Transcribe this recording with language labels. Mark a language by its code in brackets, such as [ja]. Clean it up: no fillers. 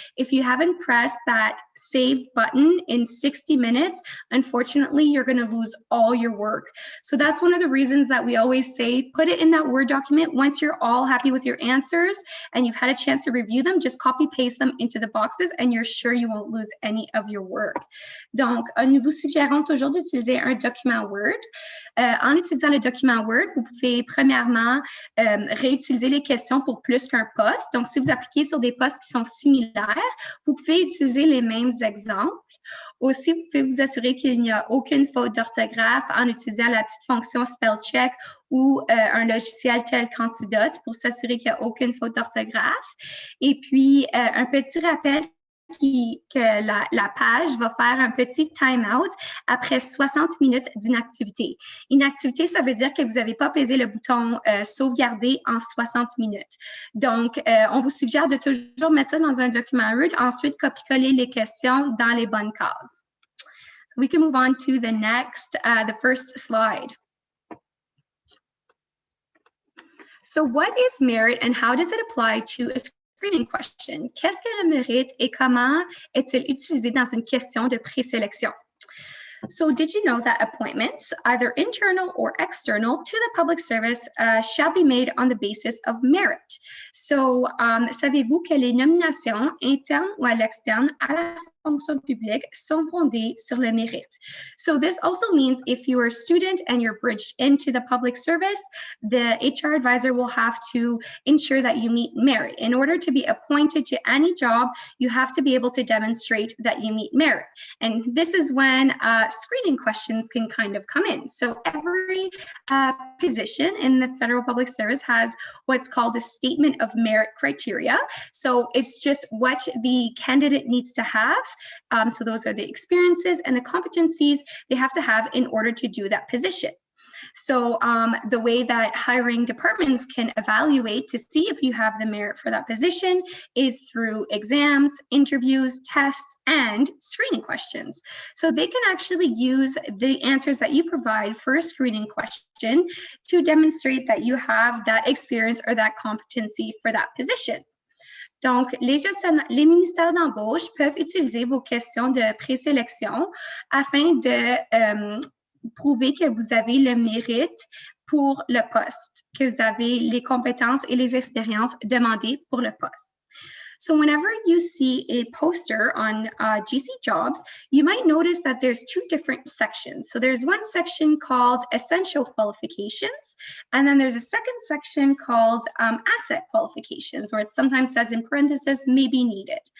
[en] If you haven't pressed that save button in 60 minutes, unfortunately, you're going to lose all your work. So that's one of the reasons that we always say, put it in that Word document. Once you're all happy with your answers and you've had a chance to review them, just copy paste them into the boxes and you're sure you won't lose any of your work. [fr] Donc, nous vous suggérons toujours d'utiliser un document Word. En utilisant le document Word, vous pouvez premièrement réutiliser les questions pour plus qu'un poste. Donc, si vous appliquez sur des postes qui sont similaires, vous pouvez utiliser les mêmes exemples. Aussi, vous pouvez vous assurer qu'il n'y a aucune faute d'orthographe en utilisant la petite fonction spell check ou un logiciel tel Candidature pour s'assurer qu'il n'y a aucune faute d'orthographe. Et puis, un petit rappel que la page va faire un petit time-out après 60 minutes d'inactivité. Inactivité, ça veut dire que vous n'avez pas pesé le bouton sauvegarder en 60 minutes. Donc, on vous suggère de toujours mettre ça dans un document Word, ensuite copier-coller les questions dans les bonnes cases. [en] So we can move on to the next, the first slide. So what is merit and how does it apply to a screening question? [fr] Qu'est-ce que le mérite et comment est-il utilisé dans une question de présélection? [en] So did you know that appointments, either internal or external, to the public service shall be made on the basis of merit? [fr] So, savez-vous que les nominations internes ou à l'externe à la fonction publique sont fondées sur le mérite? [en] So this also means if you are a student and you're bridged into the public service, the HR advisor will have to ensure that you meet merit. In order to be appointed to any job, you have to be able to demonstrate that you meet merit. And this is when screening questions can kind of come in. So every position in the federal public service has what's called a statement of merit criteria. So it's just what the candidate needs to have. So those are the experiences and the competencies they have to have in order to do that position. So the way that hiring departments can evaluate to see if you have the merit for that position is through exams, interviews, tests, and screening questions. So they can actually use the answers that you provide for a screening question to demonstrate that you have that experience or that competency for that position. [fr] Donc, les ministères d'embauche peuvent utiliser vos questions de présélection afin de prouver que vous avez le mérite pour le poste, que vous avez les compétences et les expériences demandées pour le poste. [en] So whenever you see a poster on GC Jobs, you might notice that there's two different sections. So there's one section called Essential Qualifications, and then there's a second section called Asset Qualifications, or it sometimes says in parentheses, may be needed.